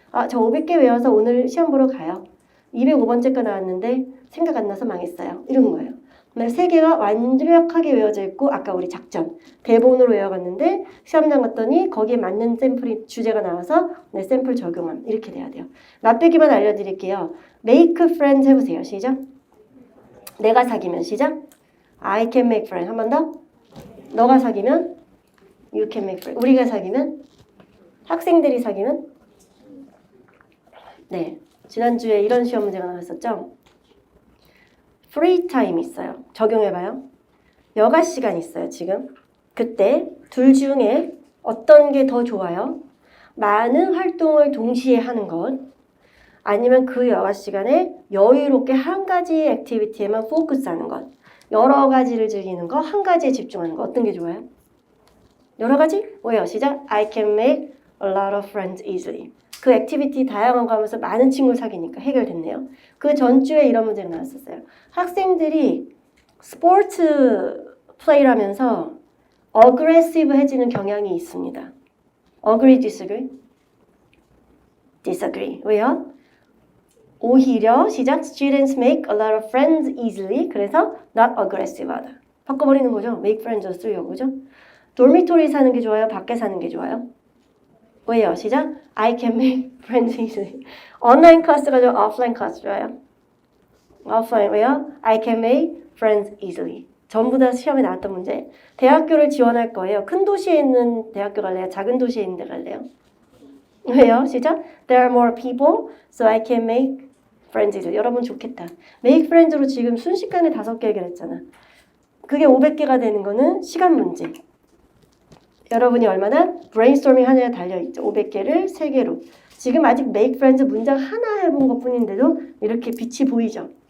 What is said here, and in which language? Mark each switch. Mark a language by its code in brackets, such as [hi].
[ko] 저 500개 외워서 오늘 시험 보러 가요. 205번째 거 나왔는데 생각 안 나서 망했어요. 이런 거예요. 3개가 완벽하게 외워져 있고 아까 우리 작전, 대본으로 외워갔는데 시험장 갔더니 거기에 맞는 샘플이 주제가 나와서 내 샘플 적용함. 이렇게 돼야 돼요. 맛배기만 알려드릴게요. Make friends 해보세요. 시작. 내가 사귀면 시작. [en] I can make friends. [ko] 한 번 더. 너가 사귀면 [en] You can make friends. [ko] 우리가 사귀면 학생들이 사귀면 네. 지난주에 이런 시험 문제가 나왔었죠. 프리 타임 있어요. 적용해봐요. 여가 시간 있어요. 지금. 그때 둘 중에 어떤 게 더 좋아요? 많은 활동을 동시에 하는 것 아니면 그 여가 시간에 여유롭게 한 가지 액티비티에만 포커스하는 것 여러 가지를 즐기는 거 한 가지에 집중하는 거 어떤 게 좋아요? 여러 가지? 뭐예요? 시작! [en] I can make a lot of friends easily. [ko] 그 액티비티 다양한 거 하면서 많은 친구를 사귀니까 해결됐네요. 그 전주에 이런 문제가 나왔었어요. 학생들이 스포츠 플레이를 하면서 어그레시브해지는 경향이 있습니다. [en] Agree, disagree? Disagree. [ko] 왜요? 오히려 시작 [en] Students make a lot of friends easily. [ko] 그래서 [en] not aggressive [ko] 하다. 바꿔버리는 거죠. Make friends로 쓰려고 그죠? dormitory 사는 게 좋아요? 밖에 사는 게 좋아요? 왜요? 시작 [en] I can make friends easily. [ko] 온라인 클래스가 좋아요? 오프라인 클래스 좋아요? 오프라인. 왜요? [en] I can make friends easily. [ko] 전부 다 시험에 나왔던 문제. 대학교를 지원할 거예요. 큰 도시에 있는 대학교 갈래요? 작은 도시에 있는 데 갈래요? 왜요? 시작 [en] There are more people, so I can make friends easily. [ko] 여러분 좋겠다. make friends로 지금 순식간에 5개 해결했잖아. 그게 500개가 되는 거는 시간 문제. 여러분이 얼마나 브레인스토밍 하느냐에 달려있죠. 500개를 3개로. 지금 아직 make friends 문장 하나 해본 것 뿐인데도 이렇게 빛이 보이죠.